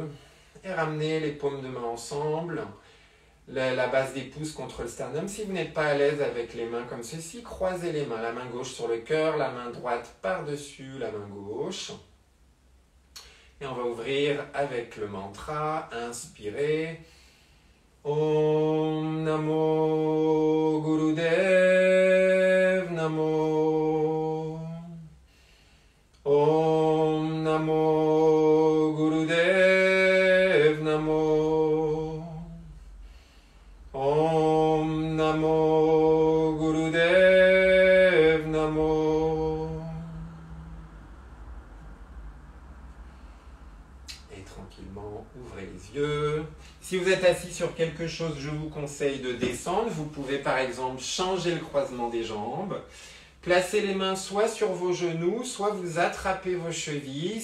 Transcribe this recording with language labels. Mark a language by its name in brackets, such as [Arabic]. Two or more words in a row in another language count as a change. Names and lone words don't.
[French] Et ramenez les paumes de main ensemble. La base des pouces contre le sternum. Si vous n'êtes pas à l'aise avec les mains comme ceci, croisez les mains. La main gauche sur le cœur, la main droite par-dessus la main gauche. Et on va ouvrir avec le mantra. Inspirez. [Sanskrit] Om Namo Gurudev Namo. Om Namo Gurudev Namo. Om Namo Gurudev Namo. Namo. [French] Et tranquillement, ouvrez les yeux. Si vous êtes assis sur quelque chose, je vous conseille de descendre. Vous pouvez par exemple changer le croisement des jambes. Placez les mains soit sur vos genoux, soit vous attrapez vos chevilles.